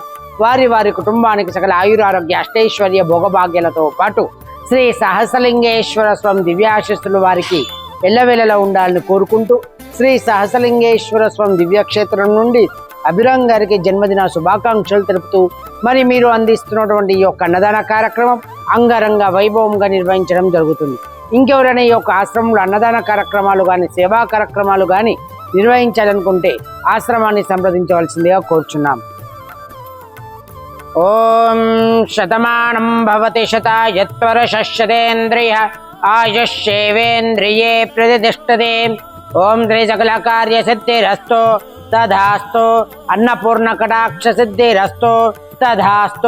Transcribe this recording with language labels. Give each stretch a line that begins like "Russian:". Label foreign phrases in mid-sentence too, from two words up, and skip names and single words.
Telugu: వారి కుటుంబానికి సకల ఆయురారోగ్య అష్టైశ్వర్య భోగభాగ్యాలతో పాటు శ్రీ సహస్రలింగేశ్వర స్వామి దివ్యాశిస్సులు వారికి ఎల్లవేళలా ఉండాలని కోరుకుంటూ శ్రీ సహస్రలింగేశ్వర స్వామి దివ్యక్షేత్రం నుండి అభిరామ్ గారికి జన్మదిన శుభాకాంక్షలు తెలుపుతూ మరి మీరు అందిస్తున్నటువంటి ఈ యొక్క అన్నదాన కార్యక్రమం అంగరంగ వైభవంగా నిర్వహించడం జరుగుతుంది. ఇంకెవరైనా ఈ యొక్క ఆశ్రమంలో అన్నదాన కార్యక్రమాలు కానీ సేవా కార్యక్రమాలు కానీ నిర్వహించాలనుకుంటే ఆశ్రమాన్ని సంప్రదించవలసిందిగా కోరుచున్నాం.
Sanskrit: ओम शतमानं भवति शतायुत्पुरुषशतेन्द्रिय आयुष्येवेन्द्रिये प्रतिष्ठते। ओम श्री सकलकार्यसिद्धिरस्तु तथास्तु। अन्नपूर्णकटाक्षसिद्धिरस्तु तथास्तु।